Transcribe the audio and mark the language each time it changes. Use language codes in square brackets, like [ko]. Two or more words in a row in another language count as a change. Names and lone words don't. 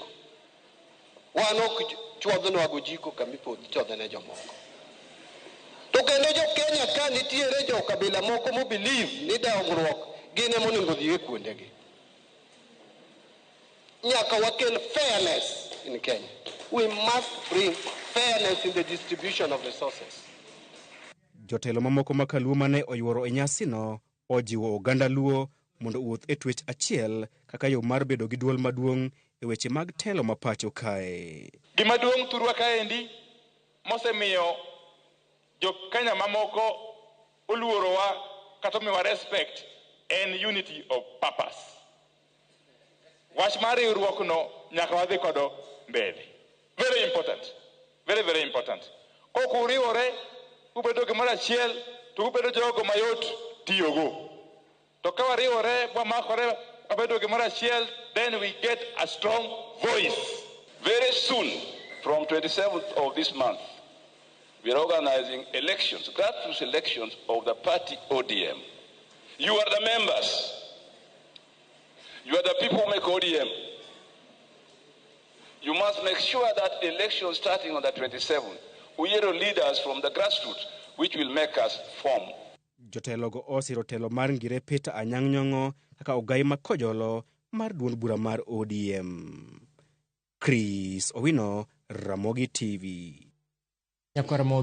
[luo] Wan ok chuodhnwa go jiko kamipod chodhne jomoko. To kendo jo Kenya ka nitiere jo kabila moko mo believe ni dongruok gin ema onego dhi e kuondegi. Nyaka wakel [en] fairness in Kenya. We must bring fairness in the distribution of resources. [luo] Jotelo mamoko ma Kaluo mane oyuoro e nyasino ojiwo oganda Luo mondo owuoth e twech achiel kaka yo mar bedo gi duol maduong' e weche mag telo ma pacho kae. Gima duong' thurwa kaendi mosemiyo jo Kenya mamoko oluorowa kata miwa respect en [en] unity of purpose. [luo] Wach mar riwruokno nyaka wadhi kodo mbele. [en] Very important. Very, very important. [luo] Kok uriwore ubedo gimoro achiel to ubedo jogo mayot tiyogo. To ka wariwore wamakore wabedo gimoro achiel, [en] then we get a strong voice. Very soon, from 27th of this month, we are organizing elections, grassroots elections of the party ODM. You are the members. You are the people who make ODM. You must make sure that elections starting on the 27th, we hear leaders from the grassroots, which will make us form. [luo] Jotelogo osiro telo mar ngire Peter Anyang' Nyong'o kaka ogai makojolo mar duond bura mar ODM. Chris Owino, Ramogi TV.